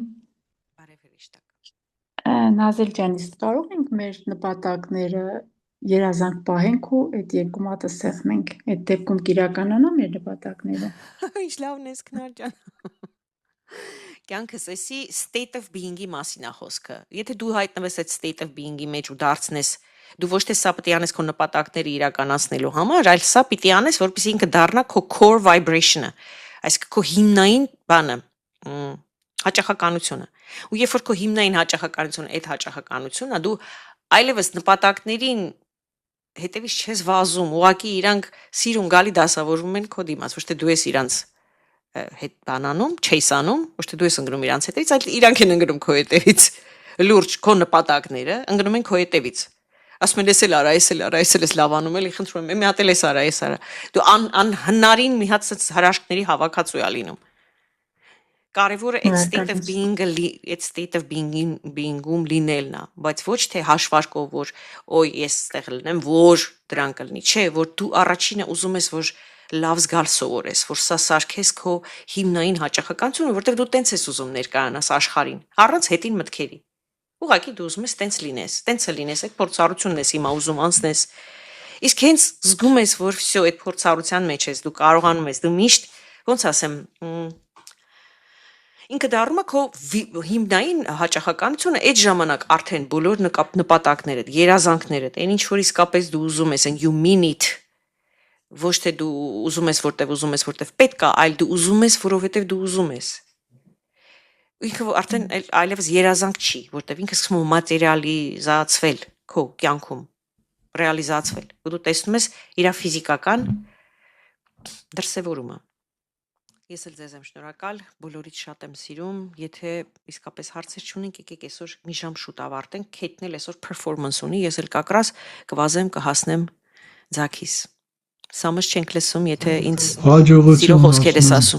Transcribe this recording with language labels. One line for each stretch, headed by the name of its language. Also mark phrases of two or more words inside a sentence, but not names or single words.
Armenian: Բարև հրեշտակ։ Նազել ջան, իսկ կարող ենք մեր նպատակները երազանք պահենք ու այդ երկու մատը սեղմենք։ Այդ դեպքում կիրականանա մեր նպատակները։ Ինչ լավն ես քնար ջան։ Կյանքս էսի
English: state of being-
Armenian: ի մասին է խոսքը։ Եթե դու հայտնվես այդ
English: state of being-
Armenian: ի մեջ ու դարձնես, դու ոչ թե սա պիտի անես քո նպատակները իրականացնելու համար, այլ սա պիտի անես, որպեսզի ինքը դառնա քո
English: core vibration-
Armenian: ը, այսինքն քո հիմնային բանը, հաճախականությունը։ Ու երբ որ քո հիմնային հաճախականությունը, այդ հաճախականությունն է, դու այլևս նպատակներին հետևից չես վազում, ուղղակի իրանք սիրուն գալի դասավորվում են քո դիմաց, ոչ թե դու ես իրանց հետ բանանում, չես անում, ոչ թե դու ես ընկնում իրանց հետևից, այլ իրանք են ընկնում քո հետևից։ Լուրջ քո նպատակները ընկնում են քո հետևից։ Ասում են, ես էլ արա, ես էլ լավանում եմ, խնդրում եմ, մի հատ էլ ես արա։ Դու անհնարին մի հատ հրաշքների հավաքածու է լինում։ Կարևորը այդ
English: state of being-
Armenian: ում լինելն է, բայց ոչ թե հաշվարկով, որ ոյ ես ստեղ լինեմ, որ դրան կլինի, չէ, որ դու առաջինը ուզում ես, որ լավ զգալ սովորես, որ սա սարքես քո հիմնային հաճախականությունը, որտեղ դու տենց ես ուզում ներկայանաս աշխարհին, առանց հետին մտքերի։ Ուղղակի դու ուզում ես տենց լինես, տենցը լինես, այդ փորձառությունն ես հիմա ուզում անցնես։ Իսկ հենց զգում ես, որ վсё այդ փորձառության մեջ ես, դու կարողանում ես, դու միշտ, ոնց ասեմ, ինքը դառնում է քո հիմնային հաճախականությունը, այդ ժամանակ արդեն բոլոր նպատակներդ, երազանքներդ, այն ինչ որ իսկապես դու ուզում ես,
English: and you mean it,
Armenian: ոչ թե դու ուզում ես, որտեվ պետք է, այլ դու ուզում ես, որովհետև դու ուզում ես։ Ինքը արդեն այլևս երազանք չի, որտեվ ինքը սկսում է մատերիալիզացվել քո կյանքում, ռեալիզացվել։ Ու դու տեսնում ես իր ֆիզիկական դրսևորումը։ Ես էլ ձեզ եմ շնորհակալ, բոլորից շատ եմ սիրում, եթե իսկապես հարցեր չունենք, եկեք այսօր մի ժամ շուտ ավարտենք, Քեյթն էլ այսօր performance ունի, ես էլ կակրաս կվազեմ, կհասնեմ ձակիս։ Սամս չենք լսում, եթե ինձ սիրո խոսքեր ես ասում։